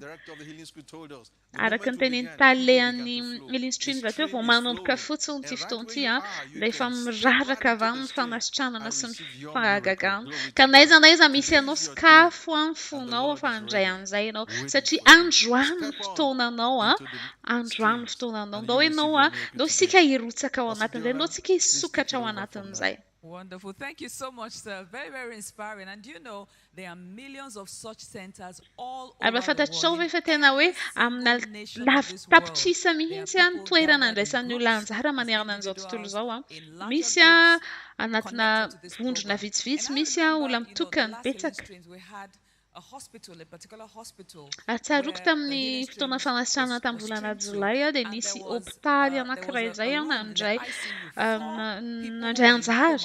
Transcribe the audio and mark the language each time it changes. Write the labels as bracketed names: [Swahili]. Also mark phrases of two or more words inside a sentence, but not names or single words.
[Malagasy] Araka ny tenen'ny talehan'ny Healing Streams teo vao manomboka fotsiny ity fotoana ity a, dia efa miraraka avy amin'ny fanasitranana sy ny fahagagana. Ka n'aiza n'aiza misy anao sakafo amin'ny fonao fa handray an'izay ianao satria androany ny fotoananao a, androany ny fotoananao. Ndao ianao a, ndao sika hirotsaka ao anatin'izay, ndao sika hisokatra ao anatin'izay. [English] Wonderful. Thank you so much, sir. Very, very inspiring. And you know, there are millions of such centers all over the world. [Malagasy] Fantatrao ve fa tena hoe amina tapitsisa mihitsy a ny toerana andraisan'ny olona anjara manerana an'izao tontolo izao a. Misy a anatina vondrona vitsivitsy, misy a olona mitokana betsaka. Atsaroko tamin'ny fotoana fanasitranana tamin'ny volana Jolay a, dia nisy hôpitaly anankiray izay a nandray anjara.